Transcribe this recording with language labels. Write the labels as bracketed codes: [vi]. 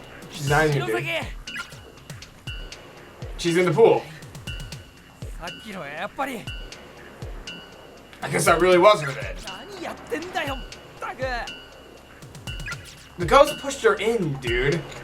[en] She's not in here, dude. She's in the pool. [ja] さっきのはやっぱり。 [en] I guess that really was her then. [ja] 何やってんだよ、ったく。 [en] The ghost pushed her in, dude.